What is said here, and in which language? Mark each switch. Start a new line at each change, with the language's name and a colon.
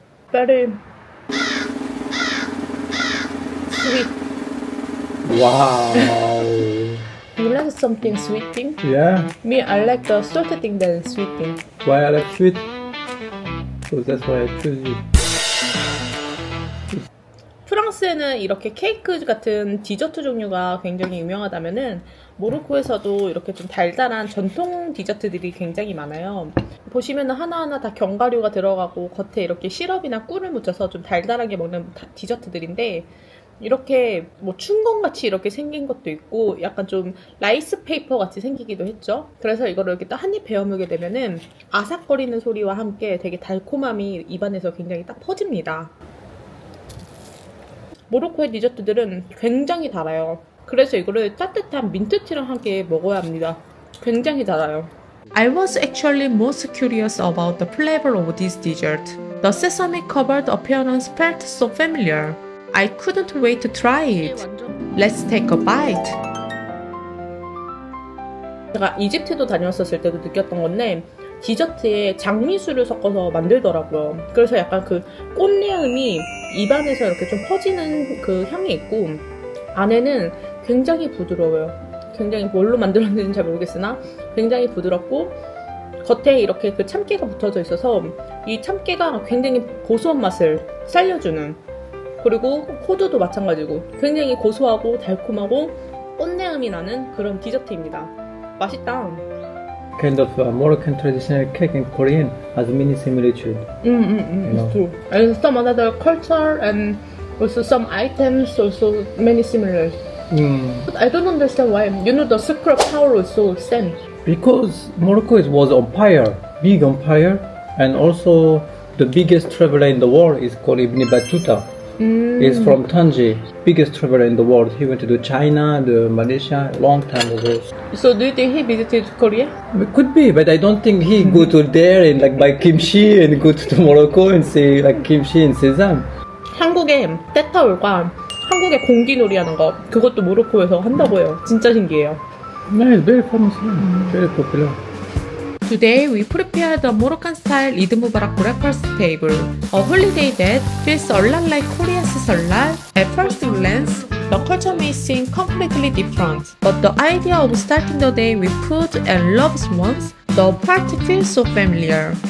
English: Very sweet. Wow. You like something sweet thing? Yeah. Me, I like the salty thing than sweet thing. Why I like sweet? So that's why I choose you.
Korean: 프랑스에는 이렇게 케이크 같은 디저트 종류가 굉장히 유명하다면은 모로코에서도 이렇게 좀 달달한 전통 디저트들이 굉장히 많아요. 보시면은 하나하나 다 견과류가 들어가고 겉에 이렇게 시럽이나 꿀을 묻혀서 좀 달달하게 먹는 디저트들인데 이렇게 뭐 춘건같이 이렇게 생긴 것도 있고 약간 좀 라이스 페이퍼 같이 생기기도 했죠. 그래서 이거를 이렇게 딱 한 입 베어 물게 되면은 아삭거리는 소리와 함께 되게 달콤함이 입안에서 굉장히 딱 퍼집니다. 모로코의 디저트들은 굉장히 달아요. 그래서 이거를 따뜻한 민트티랑 함께 먹어야 합니다. 굉장히 달아요.
English: I was actually most curious about the flavor of this dessert. The sesame covered appearance felt so familiar. I couldn't wait to try it. Let's take a bite.
Korean: 제가 이집트도 다녀왔었을 때도 느꼈던 건데 디저트에 장미수를 섞어서 만들더라고요. 그래서 약간 그 꽃내음이 입안에서 이렇게 좀 퍼지는 그 향이 있고 안에는 굉장히 부드러워요. 굉장히 뭘로 만들었는지는 잘 모르겠으나 굉장히 부드럽고 겉에 이렇게 그 참깨가 붙어져 있어서 이 참깨가 굉장히 고소한 맛을 살려주는, 그리고 호두도 마찬가지고 굉장히 고소하고 달콤하고 꽃내음이 나는 그런 디저트입니다. 맛있다.
English: Kind of Moroccan traditional cake in Korean has many similitude. It's true. And some other culture and also some items also many similar. But I don't understand why. You know the secret power is so same. Because Morocco was empire, big empire, and also the biggest traveler in the world is called Ibn Battuta. He's from Tangier, biggest traveler in the world. He went to China, Malaysia, long time ago. So do you think he visited Korea? It could be, but I don't think he go to there and like buy kimchi and go to Morocco and say like kimchi and sesame.
Korean: 한국의 때타올과 한국의 공기놀이 하는 거 그것도 모로코에서 한다고 해요. 진짜 신기해요.
English: No, it's very famous, very popular. Today we prepared a Moroccan-style Eid Mubarak breakfast table, a holiday that feels a lot like Korea's Seollal. At first glance, the culture may seem completely different, but the idea of starting the day with food and loved ones, the party feels so familiar.